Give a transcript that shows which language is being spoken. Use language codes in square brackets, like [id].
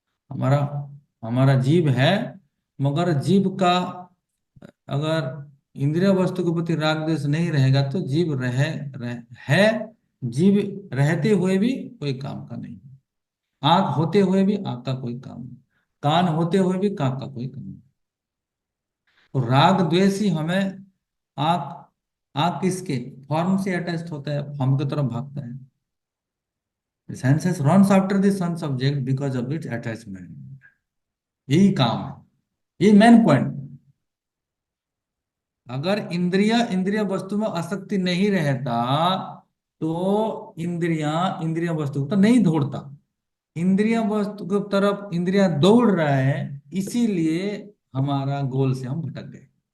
[hi] हमारा हमारा जीव है, मगर जीव का अगर इंद्रिय वस्तु के प्रति राग द्वेष नहीं रहेगा तो जीव है, जीव रहते हुए भी कोई काम का नहीं। आंख होते हुए भी आंख का कोई काम नहीं, कान होते हुए भी कान का कोई काम नहीं। तो राग द्वेष ही हमें, आंख आंख किसके फॉर्म से अटैच्ड होता है, फॉर्म की तरफ भागता है। [en] The senses runs after the sun subject because of its attachment। [hi] यही काम है, ये मेन पॉइंट। अगर इंद्रिय वस्तु में आसक्ति नहीं रहता तो इंद्रिय वस्तु तो नहीं दौड़ता। इंद्रिय वस्तु की तरफ इंद्रिया दौड़ रहा है, इसीलिए हमारा गोल से हम भटक गए।